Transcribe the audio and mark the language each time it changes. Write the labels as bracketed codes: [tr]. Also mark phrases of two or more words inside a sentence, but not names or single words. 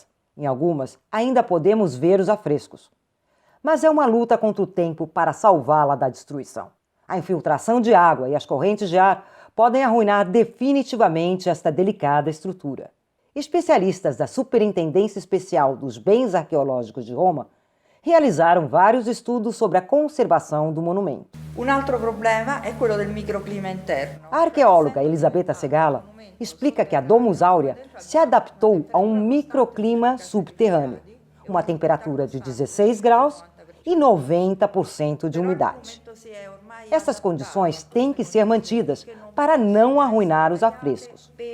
[pt] Em algumas ainda podemos ver os afrescos. Mas é uma luta contra o tempo para salvá-la da destruição. A infiltração de água e as correntes de ar podem arruinar definitivamente esta delicada estrutura. Especialistas da Superintendência Especial dos Bens Arqueológicos de Roma realizaram vários estudos sobre a conservação do monumento. [it] Un altro problema è quello del microclima interno. [pt] A arqueóloga Elisabetta Segala explica que a Domus Áurea se adaptou a um microclima subterrâneo, uma temperatura de 16 graus e 90% de umidade. Essas condições têm que ser mantidas para não arruinar os afrescos.